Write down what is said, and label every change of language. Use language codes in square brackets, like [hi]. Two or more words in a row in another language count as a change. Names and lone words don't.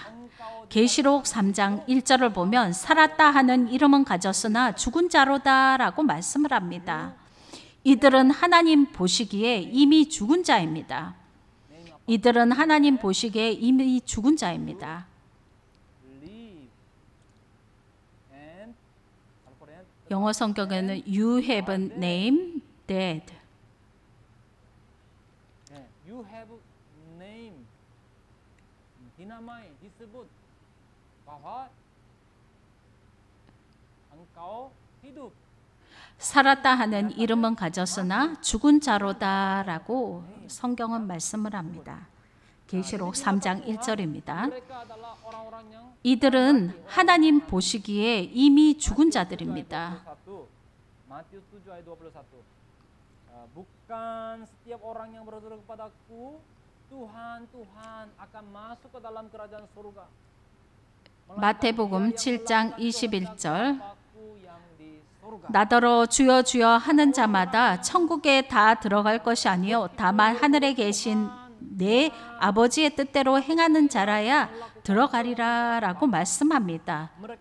[ko] 계시록 3장 1절을 보면 살았다 하는 이름은 가졌으나 죽은 자로다라고 말씀을 합니다. 이들은 하나님 보시기에 이미 죽은 자입니다. 이들은 하나님 보시기에 이미 죽은 자입니다. 영어 성경에는 [en] You have a name dead. You have name. [id] Dinamai disebut bahwa engkau hidup. [ko] 살았다 하는 이름은 가졌으나 죽은 자로다라고 성경은 말씀을 합니다. 계시록 3장 1절입니다. 이들은 하나님 보시기에 이미 죽은 자들입니다. [id] Matius 7 ayat 21. Bukan setiap orang yang berdoa kepadaku, Tuhan, Tuhan akan masuk ke dalam kerajaan surga. [ko] 마태복음 7장 21절 나더러 주여 주여 하는 자마다 천국에 다 들어갈 것이 아니요 다만 하늘에 계신 내 아버지의 뜻대로 행하는 자라야 들어가리라 라고 말씀합니다.